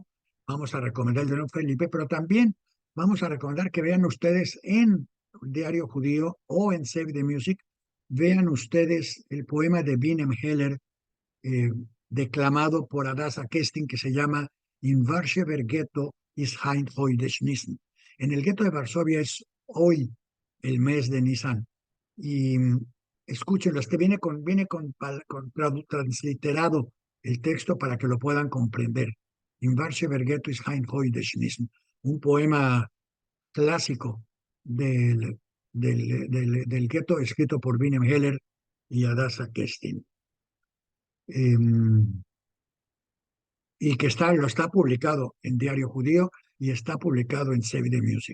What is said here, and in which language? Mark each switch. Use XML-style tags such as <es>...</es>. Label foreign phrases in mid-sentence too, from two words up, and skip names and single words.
<es>Vamos a recomendar el de León Felipe, pero también vamos a recomendar que vean ustedes en Diario Judío o en Save the Music, vean ustedes el poema de Binem Heller, eh, declamado por Adasa Kestin, que se llama In Warschewer Ghetto ist ein heute Schnissen. En el gueto de Varsovia es hoy el mes de Nisan. Y escúchenlo, transliterado el texto para que lo puedan comprender. In Varsovia Ghetto ist ein heute Schnissen, un poema clásico del gueto escrito por Wiener Heller y Adasa Kestin. Y que está publicado en Diario Judío y está publicado en Save the Music.</es>